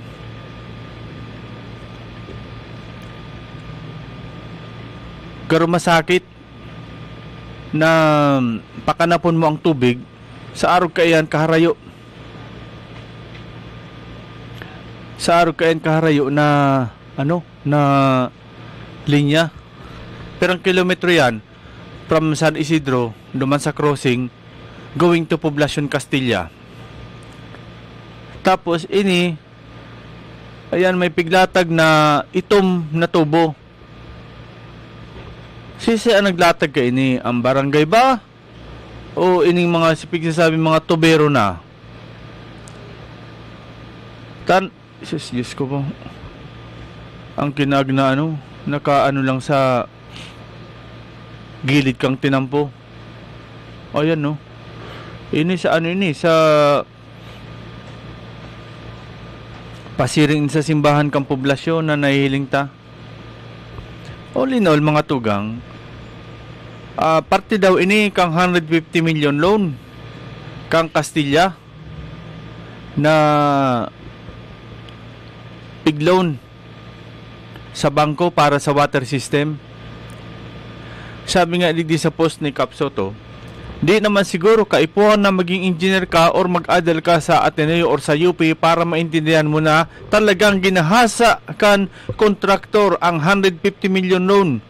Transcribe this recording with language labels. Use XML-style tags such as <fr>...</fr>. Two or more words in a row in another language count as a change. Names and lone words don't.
<bik>Garo masakit na pakanapon mo ang tubig sa arog kayan kaharayo. Sa arog kayan kaharayo na ano na linya. Pero ang kilometro yan from San Isidro duman sa</bik> <en>crossing going to</en> <bik>Poblacion Castilla. Tapos ini ayan may piglatag na itom na tubo. Sisi ang naglatag ka ini ang barangay ba? O ining mga sipig sasabi mga tubero na? Diyos ko po. Ang kinag na ano, nakaano lang sa gilid kang tinampo. Ayan no. Ini sa ano ini, sa pasiring sa simbahan kang poblasyon na nahihiling ta.</bik> <en>All in all</en> <bik>mga tugang, parte daw ini kang 150 million loan kang Castilla na</bik> <en>big loan</en> <bik>sa bangko para sa</bik> <en>water system.</en> <bik>Sabi nga digdi sa post ni Cap Soto, di naman siguro kaipuhan na maging engineer ka or mag-adal ka sa Ateneo or sa UP para maintindihan mo na talagang ginahasa kan kontraktor ang 150 million loan.</bik>